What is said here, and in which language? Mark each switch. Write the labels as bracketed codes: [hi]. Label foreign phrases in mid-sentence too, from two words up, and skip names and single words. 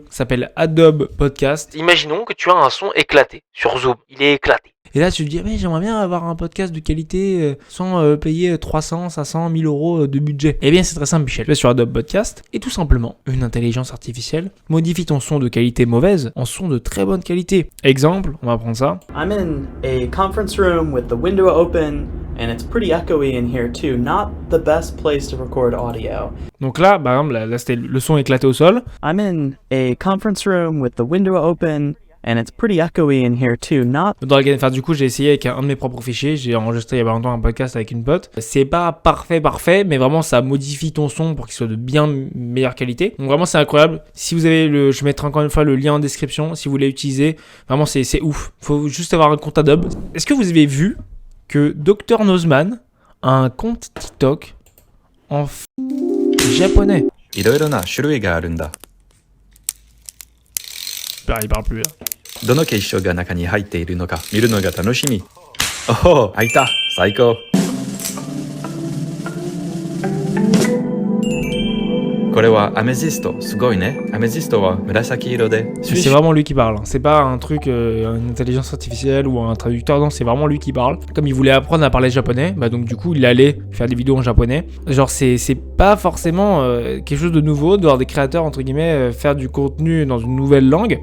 [fr] Ça s'appelle Adobe Podcast. Imaginons que tu as un son éclaté sur Zoom, il est éclaté. Et là, tu te dis, mais j'aimerais bien avoir un podcast de qualité sans payer 300, 500, 1000 euros de budget. Eh bien, c'est très simple, Michel. Tu vas sur Adobe Podcast et tout simplement, une intelligence artificielle modifie ton son de qualité mauvaise en son de très bonne qualité. Exemple, on va prendre ça. [en] I'm in a conference room with the window open and it's pretty echoey in here too. Not the best place to record audio. [fr] Donc là, par exemple, là c'était le son éclaté au sol. [en] I'm in a conference room with the window open. And it's pretty echoey in here too, not... [fr] Enfin, du coup, j'ai essayé avec un de mes propres fichiers. J'ai enregistré il y a pas longtemps un podcast avec une pote. C'est pas parfait, mais vraiment, ça modifie ton son pour qu'il soit de bien meilleure qualité. Donc vraiment, c'est incroyable. Si vous avez je mettrai encore une fois le lien en description. Si vous voulez l'utiliser, vraiment, c'est ouf. Faut juste avoir un compte Adobe. Est-ce que vous avez vu que Dr Nozman a un compte TikTok en japonais? [ja] いろいろな種類があるんだ。 [fr] Il parle plus là. [ja] どの結晶が中に入っているのか見るのが楽しみ。おお、開いた。最高。これはアメジスト。すごいね。アメジストは紫色で。 [fr] C'est vraiment lui qui parle. C'est pas un truc, une intelligence artificielle ou un traducteur. Non, c'est vraiment lui qui parle. Comme il voulait apprendre à parler japonais, bah donc du coup il allait faire des vidéos en japonais. Genre c'est pas forcément quelque chose de nouveau de voir des créateurs entre guillemets faire du contenu dans une nouvelle langue.